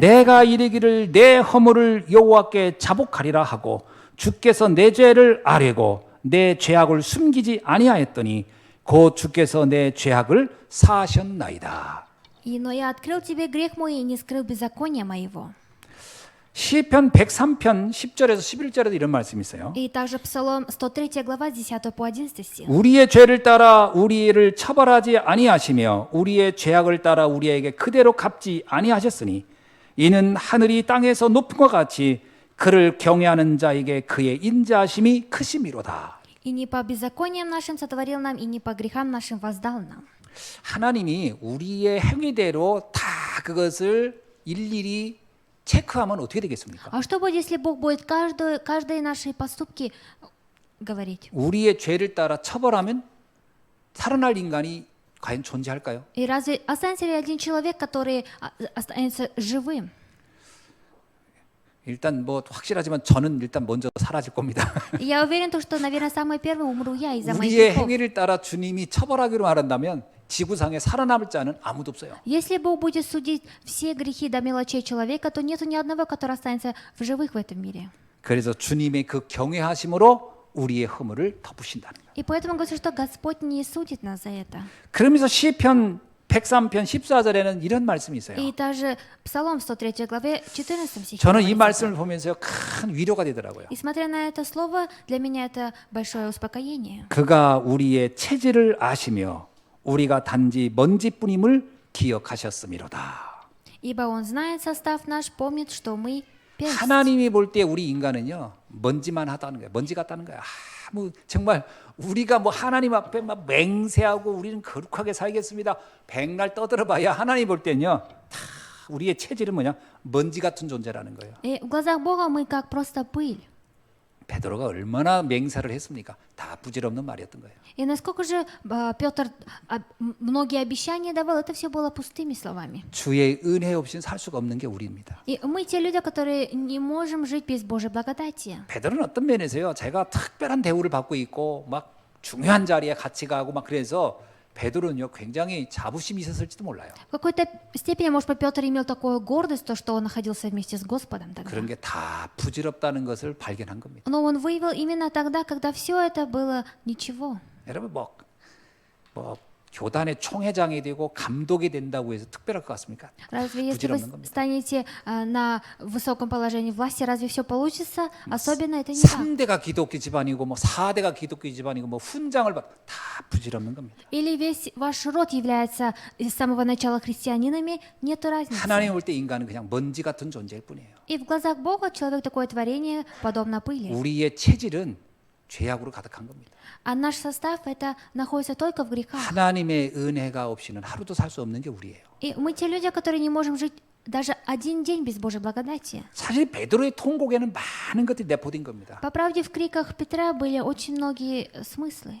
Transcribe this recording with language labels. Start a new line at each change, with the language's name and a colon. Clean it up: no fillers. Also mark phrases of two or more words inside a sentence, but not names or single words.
Korean: 내가 이르기를 내 허물을 여호와께 자복하리라 하고 주께서 내 죄를 아뢰고 내 죄악을 숨기지 아니하였더니 곧 주께서 내 죄악을 사하셨나이다.
Russian: Но я открыл тебе грех мой и не скрыл беззакония моего.
Korean: 시편 103편 10절에서 11절에도 이런 말씀이 있어요.
Russian: И также Псалом 103 глава 10 по 11 стих.
Korean: 우리의 죄를 따라 우리를 처벌하지 아니하시며 우리의 죄악을 따라 우리에게 그대로 갚지 아니하셨으니 이는 하늘이 땅에서 높은 것 같이 그를 경외하는 자에게 그의 인자하심이 크심이로다.
Russian: И не по беззакониям нашим сотворил нам, и не по грехам нашим воздал нам.
Korean: 하나님이 우리의 행위대로 다 그것을 일일이 체크하면 어떻게 되겠습니까?
Russian: А что будет, если Бог будет каждые наши поступки говорить?
Korean: 우리의 죄를 따라 처벌하면 살아날 인간이 과연 존재할까요?
Russian: И разве останется ли один человек, который останется живым?
Korean: 일단 뭐 확실하지만 저는 일단 먼저 사라질 겁니다.
Russian: Я уверен, что, наверное, самый первый умру я из-за моих
Korean: 우리의
Russian: грехов.
Korean: 행위를 따라 주님이 처벌하기로 말한다면 지구상에 살아남을 자는 아무도 없어요.
Russian: Если Бог будет судить все грехи до мелочей человека, то нету ни одного, который останется в живых в этом мире.
Korean: 그래서 주님의 그 경외하심으로 우리의 허물을 덮으신다는 거예요.
Russian: И поэтому говорится, что Господь не судит нас за это.
Korean: 그러면서 시편 103편 14절에는 이런 말씀이 있어요.
Russian: И также Псалом 103 главе 14 стихе.
Korean: 저는 이
Russian: говорится
Korean: 말씀을 보면서 큰 위로가 되더라고요.
Russian: И смотря на это слово, для меня это большое успокоение.
Korean: 그가 우리의 체질을 아시며 우리가 단지 먼지뿐임을 기억하셨음이로다.
Russian: Ибо Он знает состав наш, помнит, что мы перст.
Korean: 하나님이 볼 때 우리 인간은요 먼지만 하다는 거예요. 먼지 같다는 거예요. 뭐 정말 우리가 뭐 하나님 앞에 막 맹세하고 우리는 거룩하게 살겠습니다. 백날 떠들어봐야 하나님 볼 때는요 다 우리의 체질은 뭐냐 먼지 같은 존재라는 거예요.
Russian: И в глазах Бога мы как просто пыль.
Korean: 베드로가 얼마나 맹세를 했습니까? 다 부질없는 말이었던 거예요.
Russian: И насколько же Петр многие обещания давал, это все было пустыми словами.
Korean: 주의 은혜 없이는 살 수가 없는 게 우리입니다.
Russian: И мы те люди, которые не можем жить без Божьей благодати.
Korean: 베드로는 어떤 면에서요? 제가 특별한 대우를 받고 있고 막 중요한 자리에 같이 가고 막 그래서 베드로는요 굉장히 자부심이 있었을지도 몰라요.
Russian: В какой-то степени, может быть, Петр имел такую гордость, то, что он находился вместе с Господом тогда.
Korean: 그런 게 다 부질없다는 것을 발견한 겁니다.
Russian: Но он выявил именно тогда, когда все это было ничего.
Korean: 여러분 뭐 교단의 총회장이 되고 감독이 된다고 해서 특별할 것 같습니까?
Russian: Разве если вы
Korean: 부질없는 겁니다.
Russian: станете на высоком положении власти, разве все получится? Особенно это не так.
Korean: 3대가 기독교 집안이고 뭐 4대가 기독교 집안이고 뭐 훈장을 다 부질없는 겁니다.
Russian: Или весь ваш род является с самого начала христианинами, нет разницы.
Korean: 하나님 올 때 인간은 그냥 먼지 같은 존재일 뿐이에요.
Russian: И в глазах Бога человек такое творение, подобно пыли.
Korean: 우리의 체질은 죄악으로 가득한 겁니다.
Russian: А наш состав это находится только в грехах.
Korean: 하나님의 은혜가 없이는 하루도 살 수 없는 게 우리예요.
Russian: И мы те люди, которые не можем жить даже один день без Божьей благодати.
Korean: 사실 베드로의 통곡에는 많은 것들이 내포된 겁니다.
Russian: По правде, в криках Петра были очень многие смыслы.